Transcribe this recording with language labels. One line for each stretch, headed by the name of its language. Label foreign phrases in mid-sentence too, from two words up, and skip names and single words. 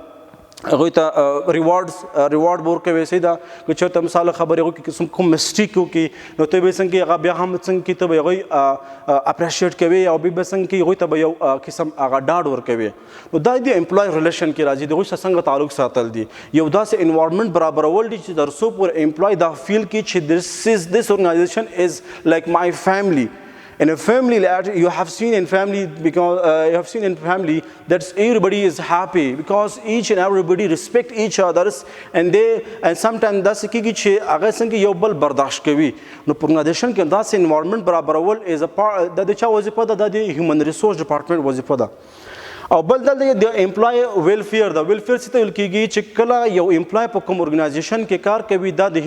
Pashto: هغوی ته ریوارډ به ورکوي صحیح ده که چېرته مثال خبرې هغوی کې کوم مسټیک وکړي نو ته به یې څنګه هغه بیا هم څنګه کې ته به هغوی اپریشیټ کوي او بیا به څنګه کې هغوی ته به یو قسم هغه ډاډ ورکوي نو دا د
English: employee relation
Pashto: کې راځي د هغوی سره څنګه تعلق ساتل دي یو داسې انوایرمنټ برابرول دي چې تر څو پورې امپلای دا فیل کړي چې
English: this organization is like my family. In a family, you have seen in family that everybody is happy because each and everybody respect each others and sometimes
Pashto: داسې کېږي چې هغه څنګه یو بل برداشت کوي نو په ارګنایزیشن کې داسې انوایرمنټ برابرول از د چا وظیفه ده د
English: human resource department
Pashto: وظیفه ده او بل دلته د
English: employee welfare
Pashto: ده ویلفیر څه ته ویل کېږي چې کله یو امپلای په کوم ارګنایزیشن کې کار کوي دا د